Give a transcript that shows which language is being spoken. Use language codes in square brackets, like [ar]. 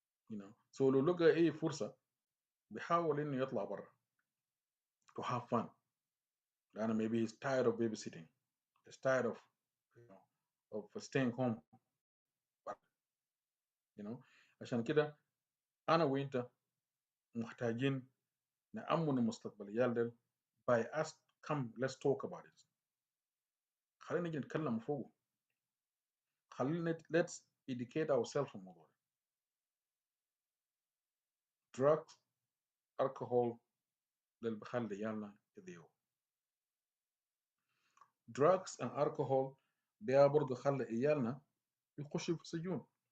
[en] You know. [ar] So لو لقى أي فرصة بيحاول إنه يطلع برا [en] to have fun. لأنه maybe he's tired of babysitting. He's tired of you know of staying home. But, you know [ar] عشان كده أنا وأنت محتاجين نأمن مستقبل العيال ده [en] by us come let's talk about it. [ar] خلينا نجي نتكلم فوقه. خلينا [en] let's educate ourselves [ar] في الموضوع ده. [en] Drugs, alcohol [ar] ده اللي بخلي عيالنا يضيعوا. [en] Drugs and alcohol [ar] ده برضه خلي عيالنا يخشوا في السجون.